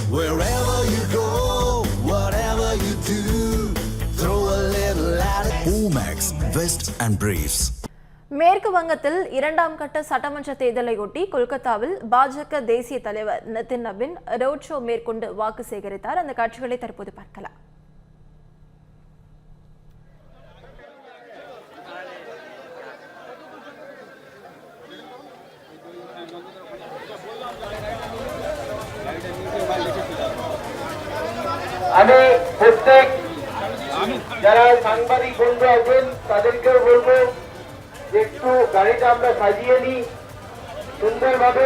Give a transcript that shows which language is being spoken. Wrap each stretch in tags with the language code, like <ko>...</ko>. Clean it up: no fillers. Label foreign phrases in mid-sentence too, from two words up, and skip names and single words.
<en>Wherever you go, whatever you do, throw a little at it. Omax, Vest and Briefs.</en> <ta>மேற்கு வங்கத்தில் இரண்டாம் கட்ட சட்டமன்ற தேர்தலையொட்டி கொல்கத்தாவில் பாஜக தேசிய தலைவர் நிதின் நபின்</ta> <en>road show</en> <ta>மேற்கொண்டு வாக்கு சேகரித்தார். அந்த காட்சிகளை தற்போது பார்க்கலாம்.</ta> <bn>আমি প্রত্যেক যারা সাংবাদিক বন্ধু আছেন তাদেরকেও বলবো একটু গাড়িটা আমরা সাজিয়ে নিই সুন্দরভাবে।</bn>